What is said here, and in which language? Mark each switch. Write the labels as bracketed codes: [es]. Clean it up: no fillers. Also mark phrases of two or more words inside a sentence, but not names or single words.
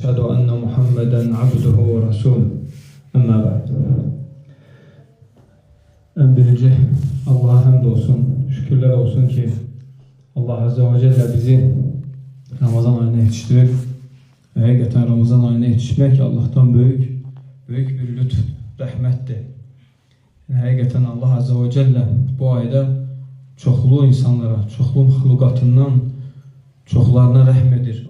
[ar] وأشهد أن محمدا عبده ورسوله أما بعد. [az] En birinci Allah'a həmd olsun, şükürlər olsun ki Allah [ar] عز وجل [az] bizi Ramazan ayına yetiştirib. Həqiqətən Ramazan ayına yetişmək Allah'tan büyük bir lütf, rəhmətdir. Həqiqətən Allah [ar] عز وجل [az] bu ayda çoxlu insanlara, çoxlu məxluqatından çoxlarına rəhm edir.